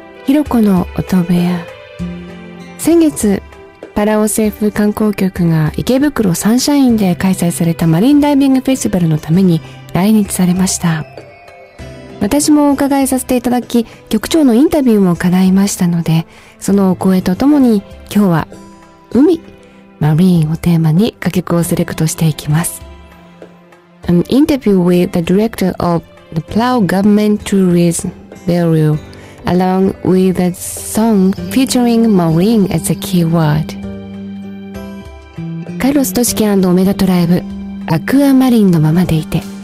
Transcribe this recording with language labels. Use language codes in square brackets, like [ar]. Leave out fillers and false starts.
[ja] ひろこの音部屋。先月パラオ政府観光局が池袋サンシャインで開催されたマリンダイビングフェスティバルのために来日されました。私もお伺いさせていただき、局長のインタビューも叶いましたので、そのお声とともに今日は海マリンをテーマに歌曲をセレクトしていきます。 [en] An interview with the director of the Palau Government Tourism Bureau along with a song featuring marine as a keyword. [ja] カイロス都市圏&オメガトライブ、アクアマリンのままでいて。